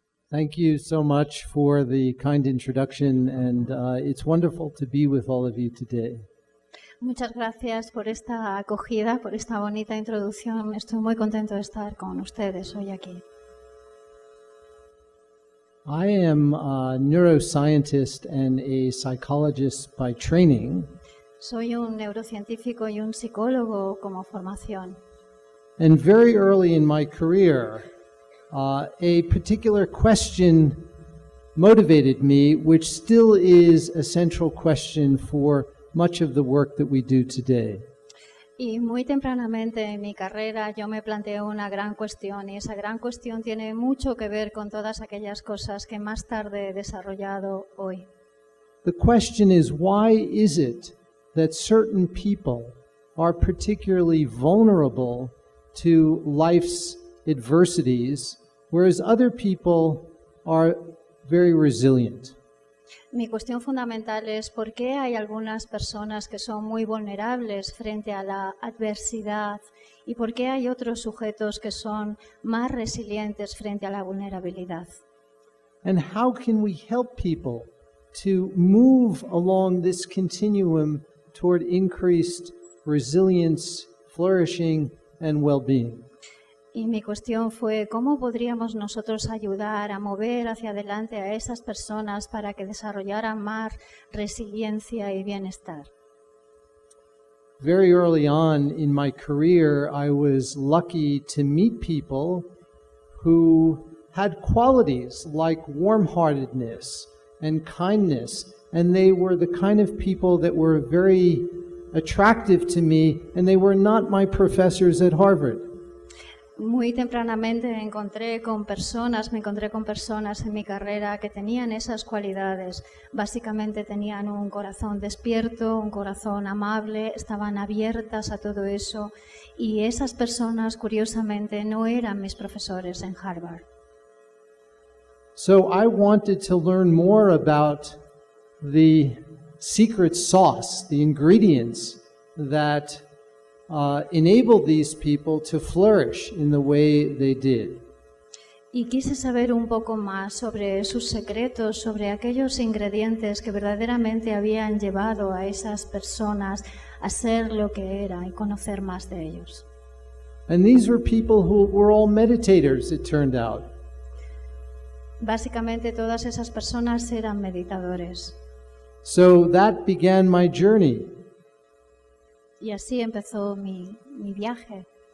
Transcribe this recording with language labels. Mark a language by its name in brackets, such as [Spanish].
[English] Thank you so much for the kind introduction, and it's wonderful to be with all of you today. [Spanish] Muchas gracias por esta acogida, por esta bonita introducción. Estoy muy contento de estar con ustedes hoy aquí. [English] I am a neuroscientist and a psychologist by training. [Spanish] Soy un neurocientífico y un psicólogo como formación. [English] And very early in my career, a particular question motivated me, which still is a central question for much of the work that we do today. [Spanish] Y muy tempranamente en mi carrera yo me planteé una gran cuestión, y esa gran cuestión tiene mucho que ver con todas aquellas cosas que más tarde he desarrollado hoy. [English] The question is, why is it that certain people are particularly vulnerable to life's adversities, whereas other people are very resilient? [Spanish] Mi cuestión fundamental es por qué hay algunas personas que son muy vulnerables frente a la adversidad y por qué hay otros sujetos que son más resilientes frente a la vulnerabilidad. [English] And how can we help people to move along this continuum toward increased resilience, flourishing, and well-being? [Spanish] Y mi cuestión fue, ¿cómo podríamos nosotros ayudar a mover hacia adelante a esas personas para que desarrollaran más resiliencia y bienestar? [English] Very early on in my career, I was lucky to meet people who had qualities like warm-heartedness and kindness, and they were the kind of people that were very attractive to me, and they were not my professors at Harvard. [Spanish] Muy tempranamente me encontré con personas en mi carrera que tenían esas cualidades. Básicamente tenían un corazón despierto, un corazón amable, estaban abiertas a todo eso, y esas personas, curiosamente, no eran mis profesores en Harvard. [English] So I wanted to learn more about the secret sauce, the ingredients that enabled these people to flourish in the way they did. [Spanish] Y quise saber un poco más sobre sus secretos, sobre aquellos ingredientes que verdaderamente habían llevado a esas personas a ser lo que eran y conocer más de ellos. [English] And these were people who were all meditators, it turned out. [Spanish] Básicamente todas esas personas eran meditadores. [English] So that began my journey. [Spanish] Y así empezó mi viaje.